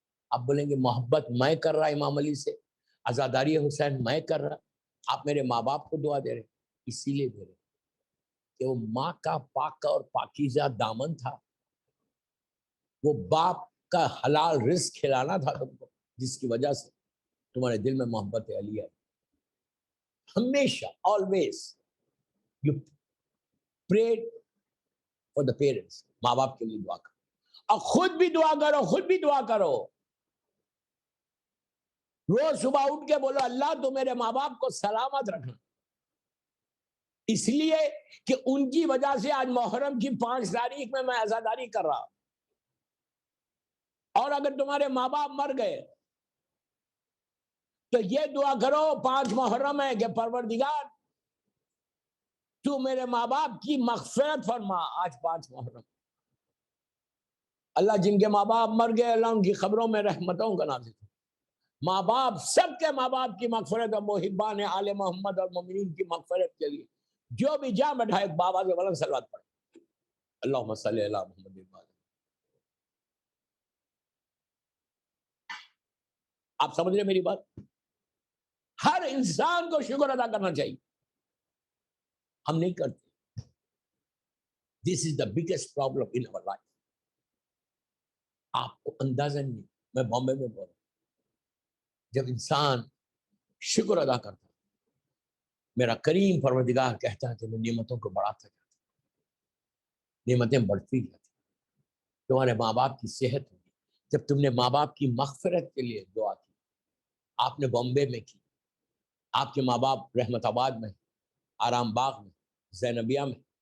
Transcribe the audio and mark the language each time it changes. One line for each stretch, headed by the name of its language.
Urdu: آپ بولیں گے محبت میں کر رہا امام علی سے، عزاداری حسین میں کر رہا، آپ میرے ماں باپ کو دعا دے رہے. اسی لیے دے رہے کہ وہ ماں کا پاک اور پاکیزہ دامن تھا، وہ باپ کا حلال رزق کھلانا تھا تم کو، جس کی وجہ سے تمہارے دل میں محبت علی آئی. ہمیشہ
English: always you pray for the parents.
Urdu: ماں باپ کے لیے دعا کرو، اور خود بھی دعا کرو، خود بھی دعا کرو. روز صبح اٹھ کے بولو اللہ تو میرے ماں باپ کو سلامت رکھنا، اس لیے کہ ان کی وجہ سے آج محرم کی 5 تاریخ میں عزاداری کر رہا. اور اگر تمہارے ماں باپ مر گئے تو یہ دعا کرو 5 محرم ہے کہ پروردگار تو میرے ماں باپ کی مغفرت فرما. آج 5 محرم، اللہ جن کے ماں باپ مر گئے اللہ ان کی قبروں میں رحمتوں کا نازل کرے. ماں باپ، سب کے ماں باپ کی مغفرت اور محبان آل محمد اور مومنین کی مغفرت کے لیے جو بھی جان بٹھائے بابا سے بلند صلوات پڑھے.
Arabic: اللہم صلی علی محمد.
Urdu: آپ سمجھ رہے میری بات؟ ہر انسان کو شکر ادا کرنا چاہیے، ہم نہیں کرتے.
English: This is the biggest problem in our life.
Urdu: آپ کو اندازہ نہیں. میں بامبے میں بول رہا ہوں، جب انسان شکر ادا کرتا میرا کریم پروردگار کہتا ہے کہ میں نعمتوں کو بڑھاتا جاتا، نعمتیں بڑھتی جاتی. تمہارے ماں باپ کی صحت ہوگی. جب تم نے ماں باپ کی مغفرت کے لیے دعا کی، آپ نے بامبے میں کی، آپ کے ماں باپ رحمت آباد میں، آرام باغ میں، زینبیہ میں،